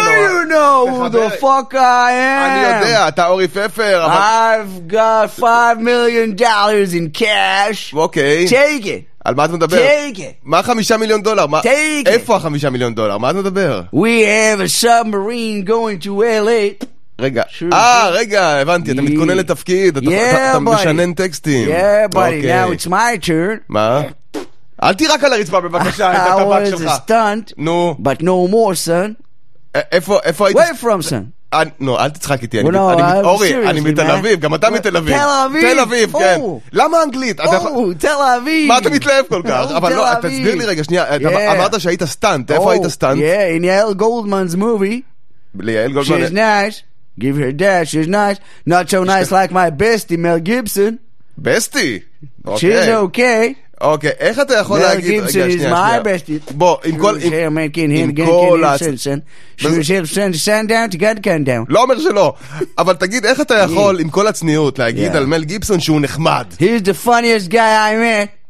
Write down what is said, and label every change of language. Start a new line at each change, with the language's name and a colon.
English: Do you know who the fuck I am?
Hebrew: אני יודע, אתה אורי פפר, אבל...
English: I've got $5 million in cash.
Hebrew: אוקיי.
English: Take it.
Hebrew: על מה אתה מדבר?
English: Take it.
Hebrew: מה $5 מיליון?
English: Take it.
Hebrew: איפה $5 מיליון? מה אתה מדבר?
English: We have a submarine going to LA.
Hebrew: רגע. רגע, הבנתי. אתה מתכונן לתפקיד. אתה משנן טקסטים.
English: Yeah, buddy. Now it's my turn.
Hebrew: מה? אל תראה רק על הרצפה, בבקשה.
English: I was a stunt.
Hebrew: נו.
English: But no more, son.
Hebrew: איפה היית?
English: Where from, son?
Hebrew: לא, אל תצחק איתי, אורי, אני מתל אביב, גם אתה מתל אביב. תל אביב? תל אביב, כן. למה אנגלית? תל אביב. מה אתה מתלהב כל כך? אבל לא, תסביר לי רגע, שנייה, אמרת שהיית סטנט, איפה היית סטנט?
English: Yeah, in יעל גולדמן's movie.
Hebrew: ליעל גולדמן.
English: She's nice, give her dad, she's nice, not so nice like my bestie, Mel Gibson. Bestie? She's okay.
Hebrew: אוקיי, איך אתה יכול להגיד...
English: מל גיבסון is my bestie.
Hebrew: בוא, עם כל... שיר מנקין, הם גנקין, שיר שיר שיר שיר שיר דאון, תגד קן דאון. לא אומר שלא. אבל תגיד, איך אתה יכול, עם כל הצניעות, להגיד על מל גיבסון שהוא נחמד?
English: He's the funniest guy I met.